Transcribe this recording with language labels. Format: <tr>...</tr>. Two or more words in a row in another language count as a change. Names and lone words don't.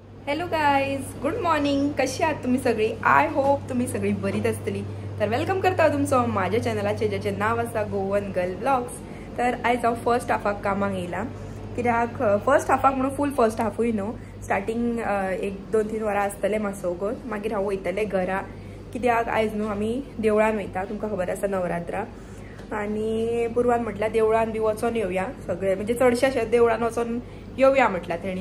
<en>Hello guys, good morning.</en> <kok>कशी आहात तुम्ही सगळी?</kok> <en>I hope</en> <kok>तुम्ही सगळी बरीच असतली. तर वेलकम करता तुमचं माझ्या चॅनलाचे ज्याचे नाव आसा गोवन गर्ल ब्लॉग्स. तर आयज हांव</kok> <en>first half</en> <kok>कामाक येयला, कित्याक</kok> <en>first half</en> <kok>म्हणून</kok> <en>full first half</en> <kok>न्हू, स्टार्टींग 1-2-3 वरां आसतले मातसो वगोन, मागीर हांव वयतलें घरा. कित्याक आयज न्हू आमी देवळान वयता, तुमकां खबर आसा नवरात्रा. आनी पुरवान म्हटल्यार देवळान बी वचोन येवया सगळे, म्हणजे चडशे अशें देवळान वचोन येवया म्हटल्यार तेणी.</kok>